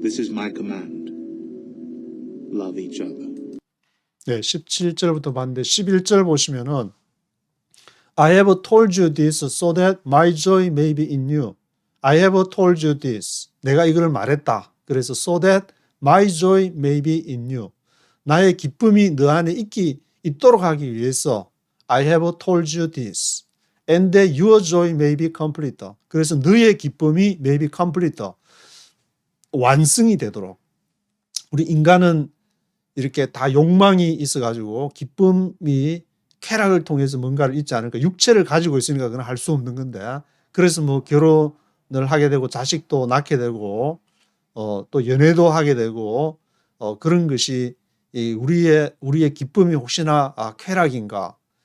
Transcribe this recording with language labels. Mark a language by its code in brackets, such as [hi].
[en] This is my command. Love each other. [ko] 네, 17절부터 봤는데 11절 보시면은 [en] I have told you this so that my joy may be in you. I have told you this. [ko] 내가 이걸 말했다. [en] 그래서 so that my joy may be in you. [ko] 나의 기쁨이 너 안에 있도록 하기 위해서 [en] I have told you this. And that your joy may be complete. [ko] 그래서 너의 기쁨이 [en] may be complete. [ko] 완성이 되도록. 우리 인간은 이렇게 다 욕망이 있어가지고 기쁨이 쾌락을 통해서 뭔가를 잊지 않을까. 육체를 가지고 있으니까 그건 할 수 없는 건데. 그래서 뭐 결혼을 하게 되고 자식도 낳게 되고 또 연애도 하게 되고 그런 것이 우리의 기쁨이 혹시나 쾌락인가.